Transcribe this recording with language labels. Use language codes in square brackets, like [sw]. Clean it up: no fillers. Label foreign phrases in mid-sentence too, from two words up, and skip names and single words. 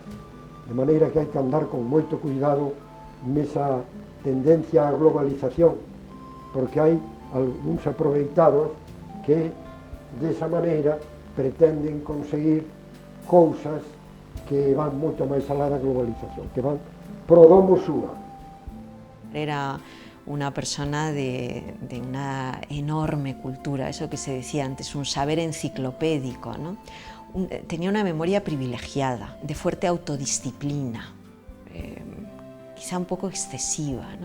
[gl] De maneira que hai que andar con moito cuidado nesa tendencia á globalización, porque hai algúns aproveitados que desa maneira pretenden conseguir cousas que van moito máis alá da globalización, que van pro domo súa. [es] Era una persona de una enorme cultura, eso que se decía antes, un saber enciclopédico, ¿no? Tenía una memoria privilegiada, de fuerte autodisciplina, quizá un poco excesiva, ¿no?